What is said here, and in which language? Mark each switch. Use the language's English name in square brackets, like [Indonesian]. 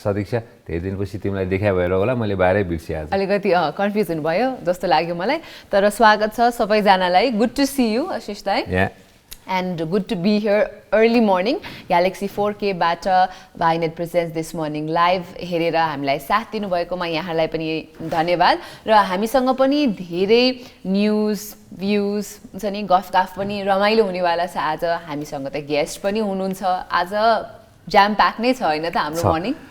[Nepali] सदिक्षा, धेरै दिनपछि तिमीलाई देखा भएर होला मैले बाहिरै बिर्सिए। आज अलिकति कन्फ्युज हुनुभयो जस्तो लाग्यो मलाई, तर स्वागत छ सबैजनालाई। [English] Good to see you Ashish दाइ and good to be here early morning. [Nepali] Galaxy 4K-बाट Vianet presence this morning live हेरेर हामीलाई साथ दिनुभएकोमा यहाँलाई पनि धन्यवाद। र हामीसँग पनि धेरै न्युज भ्युज हुन्छ नि, गफगाफ पनि रमाइलो हुनेवाला छ। आज हामीसँग त गेस्ट पनि हुनुहुन्छ। आज जाम प्याक नै छ होइन त हाम्रो मर्निङ?